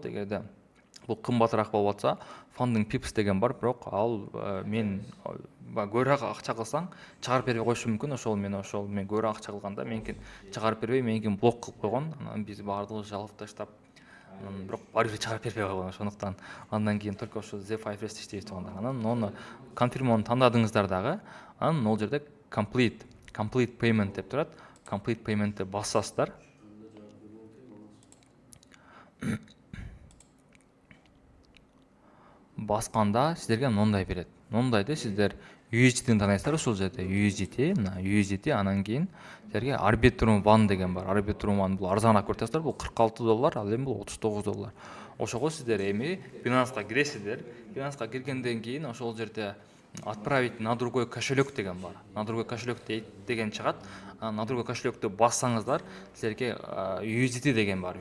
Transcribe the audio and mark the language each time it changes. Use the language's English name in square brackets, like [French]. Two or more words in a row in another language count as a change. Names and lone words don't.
[Kyrgyz] Эгерде бул кымбатыраак болуп атса, Funding Pips деген бар, бирок ал мен көбүрөөк акча кылсаң чыгарып бербей коюшу мүмкүн. Ошол мен көбүрөөк акча кылганда меникин чыгарып бербей, меникин блок кылып койгон. Анан биз баардыгыбыз жалып таштап, бирок баары бир чыгарып бербей койгон. Ошондуктан андан кийин только ошо Z5S иштейбиз туугандар. Анан ону Confirmo'ну тандадыңыздар дагы. Анан ол жерде [English] complete payment [Kyrgyz] деп турат. [English] Complete payment'ти [Kyrgyz] басасыздар. Басканда сиздерге мындай берет. Мындайды сиздер USDT-ни танайсыздар, ушул жерде USDT, анан кийин сиздерге Arbitrum One деген бар. Arbitrum One бул арзаныраак көрүп бул $46, ал эми бул $39. Ошого сиздер эми Binance'га киресиздер. Binance'га киргенден кийин ошол жерде [Russian] отправить на другой кошелек [Kyrgyz] деген бар. [Russian] На другой кошелек [Kyrgyz] деген чыгат. [Russian] На другой кошелекту [Kyrgyz] бассаңыздар, силерге USDT деген бар.